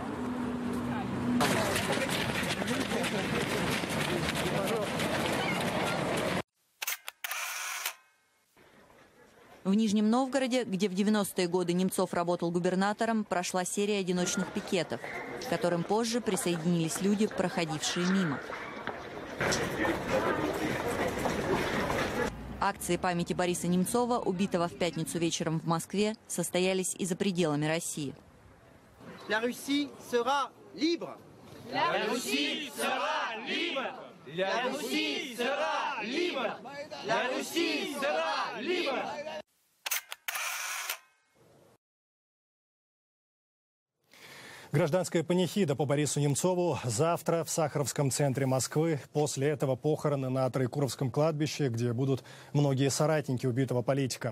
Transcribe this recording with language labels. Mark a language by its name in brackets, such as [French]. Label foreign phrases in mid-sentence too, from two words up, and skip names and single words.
[Russian] В Нижнем Новгороде, где в 90-е годы Немцов работал губернатором, прошла серия одиночных пикетов, к которым позже присоединились люди, проходившие мимо. Акции памяти Бориса Немцова, убитого в пятницу вечером в Москве, состоялись и за пределами России. [French] La Russie sera libre. La Russie sera libre. La Russie sera libre. La Russie sera libre. [Russian] Гражданская панихида по Борису Немцову завтра в Сахаровском центре Москвы. После этого похороны на Троекуровском кладбище, где будут многие соратники убитого политика.